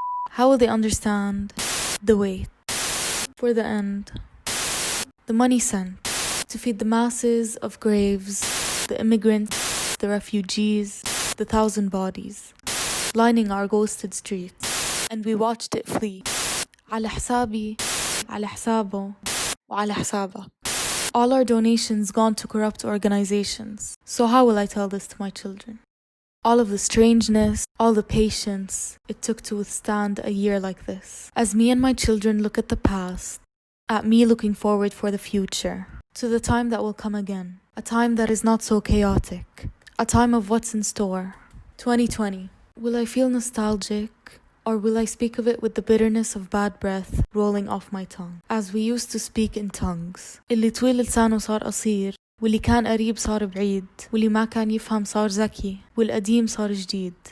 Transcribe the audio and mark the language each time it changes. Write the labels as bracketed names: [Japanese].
[English] How will they understand the wait for the end? The money sent to feed the masses of graves, the immigrants, the refugees, the 1,000 bodies lining our ghosted streets, and we watched it flee. [Arabic] على حسابي, على حسابه, وعلى حسابك. [English] All our donations gone to corrupt organizations. So how will I tell this to my children? All of the strangeness, all the patience it took to withstand a year like this. As me and my children look at the past, at me looking forward for the future, to the time that will come again, a time that is not so chaotic, a time of what's in store. 2020, will I feel nostalgic, or will I speak of it with the bitterness of bad breath rolling off my tongue? As we used to speak in tongues. [Arabic] اللي طويل لسانه صار قصير، واللي كان قريب صار بعيد، واللي ما كان يفهم صار ذكي، والقديم صار جديد.